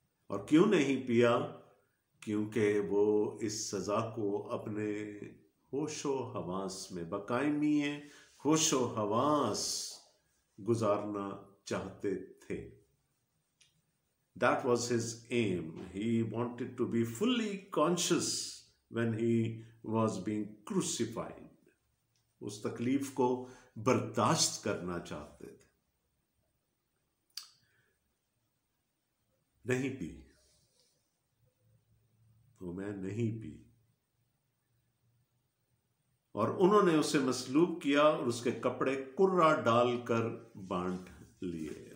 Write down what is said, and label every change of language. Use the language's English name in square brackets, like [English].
[Hindi] और क्यों नहीं पिया? क्योंकि वो इस सजा को अपने होशो हवास में, बकायमी होशो हवास गुजारना चाहते थे। [English] That was his aim. He wanted to be fully conscious when he was being crucified. [Hindi] उस तकलीफ को बर्दाश्त करना चाहते थे। नहीं पी, तो मैं नहीं पी। और उन्होंने उसे मसलूब किया और उसके कपड़े कुर्रा डालकर बांट लिए।